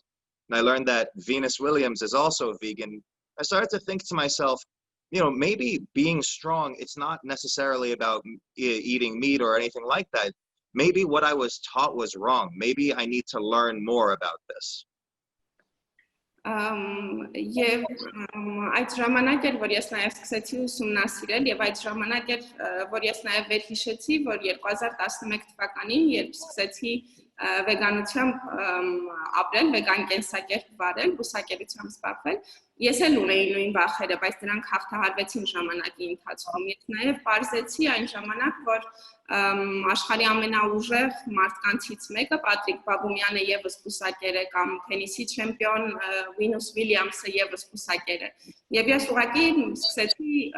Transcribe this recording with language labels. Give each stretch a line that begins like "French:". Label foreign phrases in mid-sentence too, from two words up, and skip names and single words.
English: And I learned that Venus Williams is also vegan. I started to think to myself, maybe being strong, it's not necessarily about eating meat or anything like that. Maybe what I was taught was wrong. Maybe I need to learn more about this.
Armenian: Եվ այդ ժամանակ էր, որ ես նաև սկսեցի ուսումնասիրել եւ այդ ժամանակ էր, որ ես նաև վերհիշեցի, որ 2011 թվականին, երբ սկսեցի վեգանությամբ ապրել, վեգան կենսակերպ վարել, բուսակերությամբ զբաղվել։ Ես էլ ունեի նույն վախերը, բայց դրանք հաղթահարվեցին ժամանակի ընթացքում։ Ես նաև պարզեցի այն ժամանակ, որ աշխարհի ամենաուժեղ մարդկանցից մեկը Պատրիկ Բաբումյանը եւս բուսակեր է կամ թենիսի չեմպիոն Վինուս Վիլյամսը եւս բուսակեր է։ Եվ ես ուղղակի սկսեցի